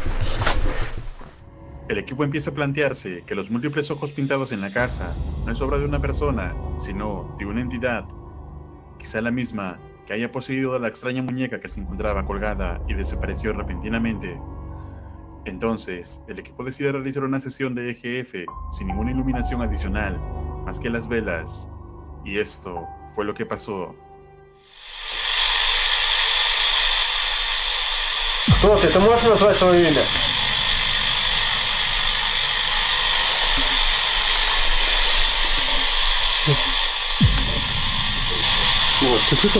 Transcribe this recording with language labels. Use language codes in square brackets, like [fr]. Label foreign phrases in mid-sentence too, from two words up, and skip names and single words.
[es] El equipo empieza a plantearse que los múltiples ojos pintados en la casa no es obra de una persona, sino de una entidad, quizá la misma que haya poseído a la extraña muñeca que se encontraba colgada y desapareció repentinamente. Entonces, el equipo decide realizar una sesión de EGF sin ninguna iluminación adicional, más que las velas, y esto fue lo que pasó. [ru] Кто ты? Ты можешь назвать свое имя? Вот. Ты слышал?